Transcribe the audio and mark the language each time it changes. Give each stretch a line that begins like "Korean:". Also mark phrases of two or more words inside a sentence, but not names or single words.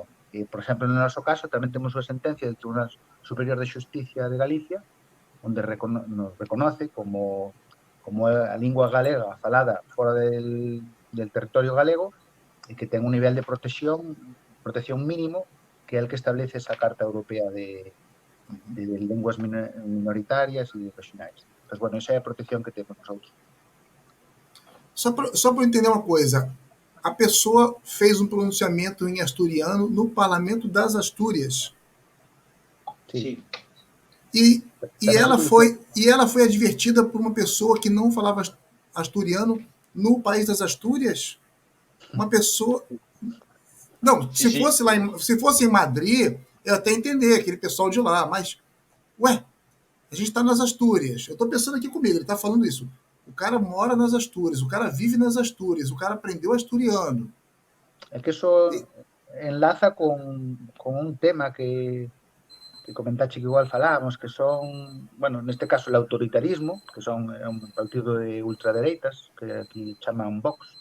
Galician: Por exemplo, no noso caso, tamén temos unha sentencia del Tribunal Superior de Xusticia de Galicia onde nos reconoce como a lingua galega falada fora del territorio galego e que ten un nivel de protección mínimo que é el que establece esa Carta Europea de linguas minoritarias e regionais. Pues, bueno, esa é a protección que temos nosotros.
Portuguese: Só para entender uma coisa, a pessoa fez um pronunciamento em asturiano no Parlamento das Astúrias. Sim. E ela foi advertida por uma pessoa que não falava asturiano no país das Astúrias? Uma pessoa... Não, se fosse em Madrid, eu até entender aquele pessoal de lá, mas, ué, a gente está nas Astúrias. Eu estou pensando aqui comigo, ele está falando isso. O cara mora nas Astúrias, o cara vive nas Astúrias, o cara aprendeu asturiano.
Galician: É que eso enlaza con un tema que comentaste que igual falábamos, que son, bueno, neste caso el autoritarismo, que son un partido de ultradereitas, que aquí chaman Vox,